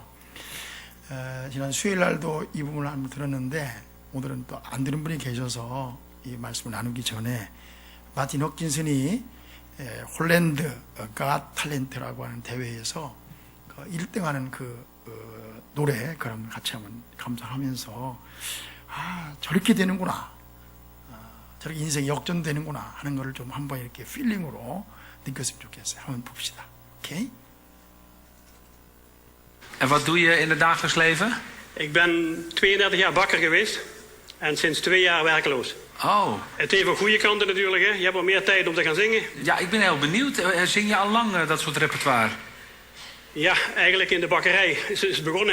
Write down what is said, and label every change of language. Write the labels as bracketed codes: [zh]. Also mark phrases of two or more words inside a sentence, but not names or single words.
[ko] 지난 수요일 날도 이 부분을 한번 들었는데, 오늘은 또 안 들은 분이 계셔서 이 말씀을 나누기 전에, 마틴 허킨슨이 홀랜드 갓 탤런트라고 하는 대회에서 1등하는 노래, 그럼 같이 한번 감상하면서 저렇게 되는구나, 저렇게 인생이 역전되는구나 하는 것을 좀 한번 이렇게 필링으로 느꼈으면 좋겠어요. 한번 봅시다. 오케이? [nl] En wat doe je in het dagelijks leven? Ik ben 32 jaar bakker geweest en sinds 2 jaar werkloos. Oh. Het heeft ook goede kanten natuurlijk. Hè. Je hebt wat meer tijd om te gaan zingen. Ja, ik ben heel benieuwd. Zing je al lang dat soort repertoire? Ja, eigenlijk in de bakkerij is het begonnen.